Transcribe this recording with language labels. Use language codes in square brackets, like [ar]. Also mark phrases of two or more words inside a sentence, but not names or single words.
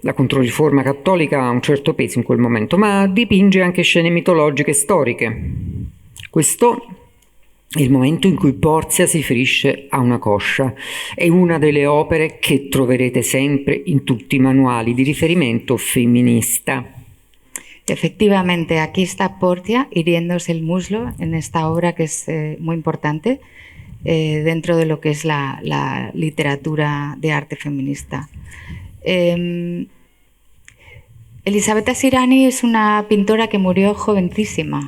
[it] La Controriforma cattolica ha un certo peso in quel momento, ma dipinge anche scene mitologiche e storiche. Questo è il momento in cui Porzia si ferisce a una coscia. È una delle opere che troverete sempre in tutti i manuali di riferimento femminista. [es] Efectivamente, aquí está Portia hiriéndose el muslo en esta obra que es muy importante dentro de lo que es la literatura de arte feminista. Elisabetta Sirani es una pintora que murió jovencísima.